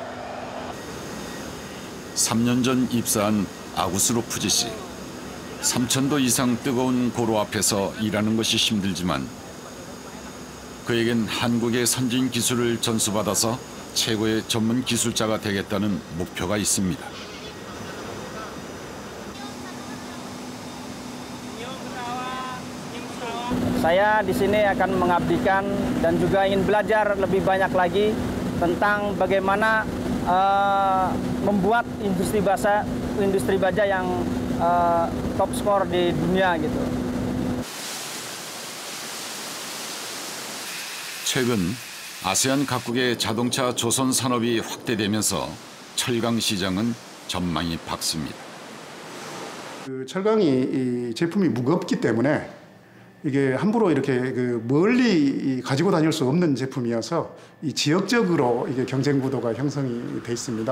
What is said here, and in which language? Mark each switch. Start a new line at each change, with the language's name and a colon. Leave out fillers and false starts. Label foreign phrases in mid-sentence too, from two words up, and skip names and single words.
Korean: 3년 전 입사한 아구스로프지 씨. 3,000도 이상 뜨거운 고로 앞에서 일하는 것이 힘들지만 그에겐 한국의 선진 기술을 전수받아서 최고의 전문 기술자가 되겠다는 목표가 있습니다.
Indonesian: Saya di sini akan mengabdikan dan juga ingin belajar lebih banyak lagi tentang bagaimana membuat industri baja yang
English: top skor
Indonesian: di dunia gitu.
Korean: 최근 아세안 각국의 자동차 조선 산업이 확대되면서 철강 시장은 전망이 밝습니다. 그 철강이 이 제품이 무겁기 때문에 이게 함부로 이렇게 그 멀리 가지고 다닐 수 없는 제품이어서 이 지역적으로 이게 경쟁 구도가 형성이 돼 있습니다.